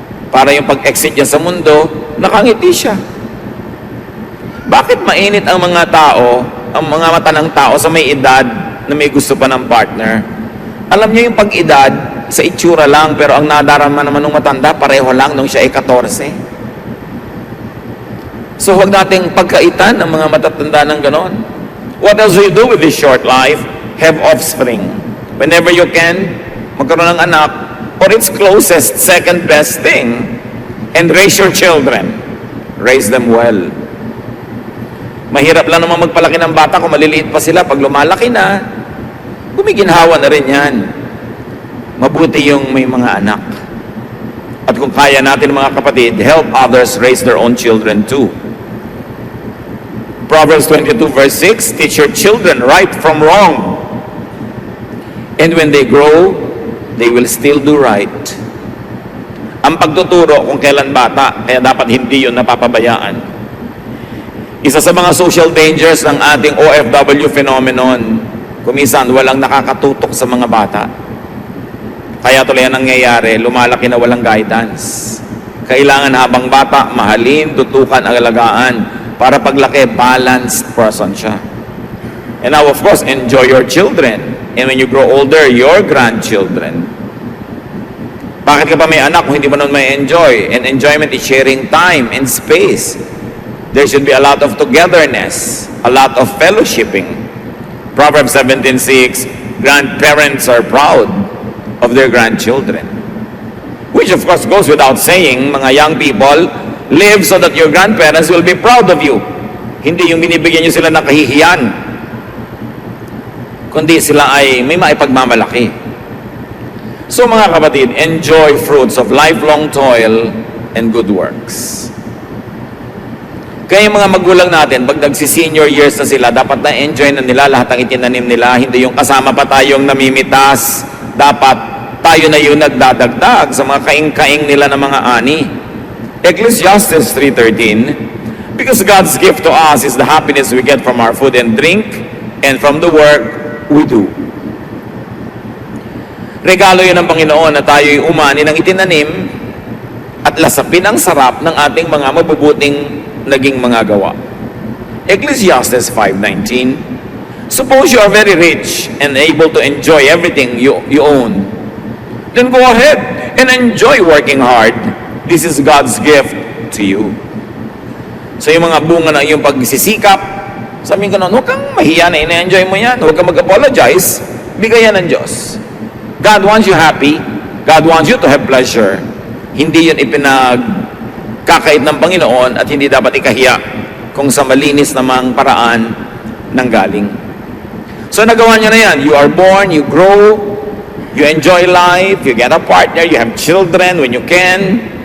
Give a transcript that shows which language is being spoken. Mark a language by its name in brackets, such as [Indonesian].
[Filipino] Para yung pag-exit niya sa mundo, nakangiti siya. Bakit mainit ang mga tao, ang mga mata ng tao sa may edad na may gusto pa ng partner? Alam niyo yung pag-edad, sa itsura lang, pero ang nadarama naman ng matanda, pareho lang nung siya ay 14. So huwag nating pagkaitan ng mga matatanda ng ganon. [English] What else do you do with this short life? Have offspring. Whenever you can, [Filipino] magkaroon ng anak, [English] or its closest, second best thing, and raise your children. Raise them well. [Filipino] Mahirap lang naman magpalaki ng bata kung maliliit pa sila. Pag lumalaki na, gumiginhawa na rin yan. Mabuti yung may mga anak. At kung kaya natin mga kapatid, [English] help others raise their own children too. Proverbs 22 verse 6, teach your children right from wrong. And when they grow, they will still do right. [Filipino] Ang pagtuturo kung kailan bata, kaya dapat hindi yun napapabayaan. Isa sa mga social dangers ng ating OFW phenomenon, kumisan walang nakakatutok sa mga bata. Kaya tuloy ang nangyayari, lumalaki na walang guidance. Kailangan habang bata, mahalin, tutukan, alagaan, para paglaki, balanced person siya. [English] And now, of course, enjoy your children. And when you grow older, your grandchildren. [Filipino] Bakit ka pa may anak kung hindi mo nun may enjoy? [English] And enjoyment is sharing time and space. There should be a lot of togetherness, a lot of fellowshipping. Proverbs 17:6, grandparents are proud of their grandchildren. Which of course goes without saying, mga young people, live so that your grandparents will be proud of you. [Filipino] Hindi yung binibigyan nyo sila ng kahihiyan, kundi sila ay may maipagmamalaki. [English] So [Filipino] mga kapatid, [English] enjoy fruits of lifelong toil and good works. [Filipino] Kaya yung mga magulang natin, pag nagsi-senior years na sila, dapat na-enjoy na nila lahat ng itinanim nila. Hindi yung kasama pa tayong namimitas. Dapat tayo na yung nagdadagdag sa mga kaing-kaing nila ng mga ani. [English] Ecclesiastes 3:13, because God's gift to us is the happiness we get from our food and drink and from the work we do. [Filipino] Regalo yun ng Panginoon na tayo'y umani ng itinanim at lasapin ang sarap ng ating mga mabubuting naging mga gawa. [English] Ecclesiastes 5:19, suppose you are very rich and able to enjoy everything you own. Then go ahead and enjoy working hard. This is God's gift to you. [Filipino] So yung mga bunga ng iyong pagsisikap, sabihin ka nun, huwag kang mahiya na ina-enjoy mo yan. Huwag kang mag-apologize. Bigayan ng Diyos. [English] God wants you happy. God wants you to have pleasure. [Filipino] Hindi yun ipinagkakait ng Panginoon at hindi dapat ikahiya kung sa malinis namang paraan ng galing. So nagawa niya na yan. [English] You are born, you grow, you enjoy life, you get a partner, you have children when you can.